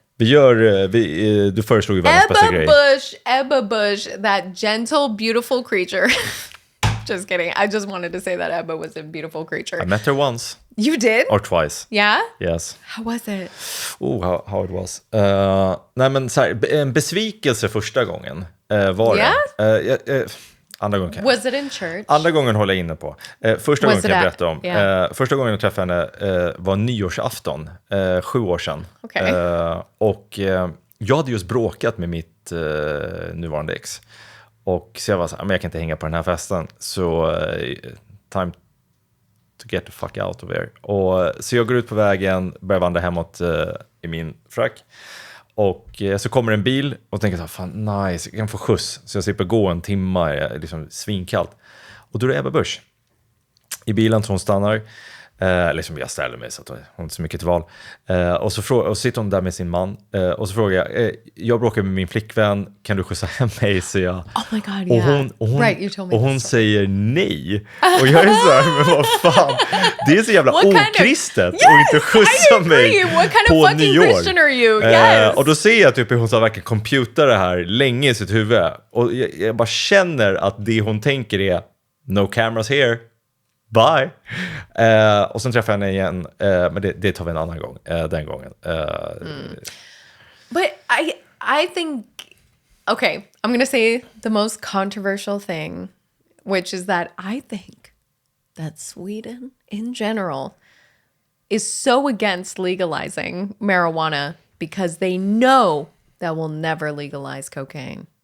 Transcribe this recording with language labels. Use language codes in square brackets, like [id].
[sv] Du föreslog ju världens bästa grej. [en] Ebba Busch, that gentle, beautiful creature. Just kidding. I just wanted to say that Ebba was a beautiful creature. I met her once. You did? Or twice. Yeah? Yes. How was it? Oh, how it was. [sv] Nej men så här, en besvikelse första gången var det. Andra gången [en] Was it in church? [sv] Andra gången håller jag inne på. Första gången kan jag berätta om. Första gången jag träffade henne var nyårsafton, 7 år sedan. [en] Okay. [sv] Och jag hade just bråkat med mitt nuvarande ex. Och så jag var så här, men jag kan inte hänga på den här festen. [en] Så time to get the fuck out of here. [sv] Och så jag går ut på vägen, börjar vandra hemåt i min frack. Och så kommer en bil och tänker så här, fan nice, jag kan få skjuts. Så jag slipper gå en timme, liksom svinkallt. Och då är det Ebba Busch i bilen, så hon stannar. Liksom jag ställer mig så att hon inte så mycket till val. Och så sitter hon där med sin man. Och så frågar jag bråkar med min flickvän, kan du skjutsa hem mig? Så jag, [en] oh my God, yeah. [sv] Och hon säger nej. Och jag är så här, men vad fan. Det är så jävla okristet och inte skjutsa mig på nyår. [en] Christian are you? Yes. [sv] Och då ser jag typ hur hon så verkligen computar det här länge i sitt huvud. Och jag bara känner att det hon tänker är [en] no cameras here. Bye. [sv] Och sen träffar jag henne igen. Men det tar vi en annan gång. Den gången. [en] But I think, okay, I'm going to say the most controversial thing, which is that I think that Sweden in general is so against legalizing marijuana because they know that we'll never legalize cocaine.